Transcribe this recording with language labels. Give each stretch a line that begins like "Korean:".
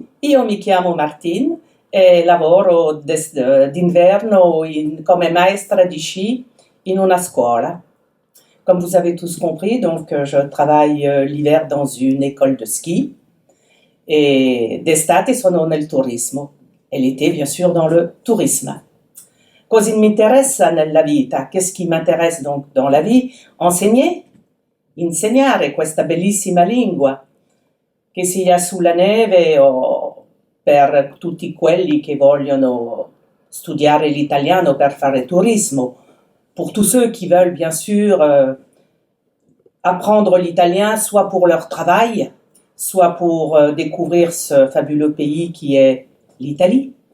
Italian: Io mi chiamo Martine e lavoro d'inverno come maestra di sci in una scuola.
French: Comme vous avez tous compris, donc je travaille l'hiver dans une école de ski et
Italian: d'estate sono nel turismo
French: et l'été bien sûr dans le tourisme.
Italian: Cosa mi interessa nella vita?
French: Qu'est-ce qui m'intéresse donc dans la vie? Enseigner,
Italian: insegnare questa bellissima lingua, che sia sulla neve o per tutti quelli che vogliono studiare l'italiano per fare turismo.
French: Pour tous ceux qui veulent bien sûr apprendre l'italien, soit pour leur travail, soit pour découvrir ce fabuleux pays qui est l'Italie.